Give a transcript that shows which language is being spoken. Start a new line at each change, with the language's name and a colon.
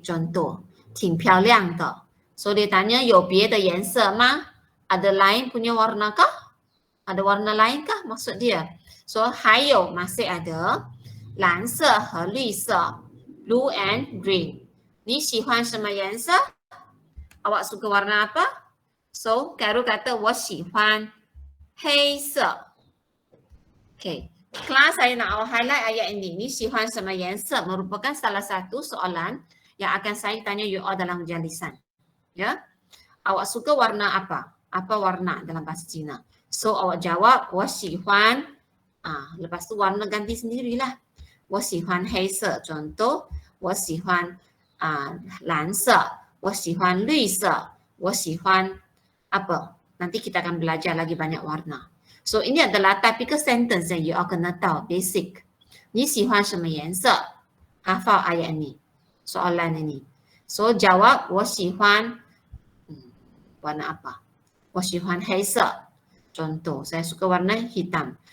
Chinese: Contoh, 挺漂亮的.
Malay: So dia tanya,
Chinese: 有别的颜色吗?
Malay: Ada lain punya warna kah? Ada warna lain kah? Maksud dia.
Chinese: So 还有
Malay: masih ada
Chinese: 蓝色和绿色
English: blue and green.
Chinese: 你喜欢什么颜色?
Malay: Awak suka warna apa? So Khairul kata
Chinese: 我喜欢黑色.
Malay: Okay. Kelas saya nak awak highlight ayat ini. Ni
Chinese: 喜欢什么颜色
Malay: merupakan salah satu soalan yang akan saya tanya you all dalam jalisan. Ya. Awak suka warna apa? Apa warna dalam bahasa Cina? So awak jawab
Chinese: 我喜欢
Malay: lepas tu warna ganti sendirilah.
Chinese: 我喜欢黑色
Malay: contoh
Chinese: 我喜欢蓝色 我喜欢绿色 我喜欢apa?
Malay: Nanti kita akan belajar lagi banyak warna. So ini adalah typical sentence yang you all kena tahu, basic.
Chinese: 你喜欢什么颜色?
Malay: Hafal ayat ini, soalan ini. So jawab
Chinese: 我喜欢
Malay: warna apa?
Chinese: 我喜欢黑色.
Malay: Contoh, saya suka warna hitam.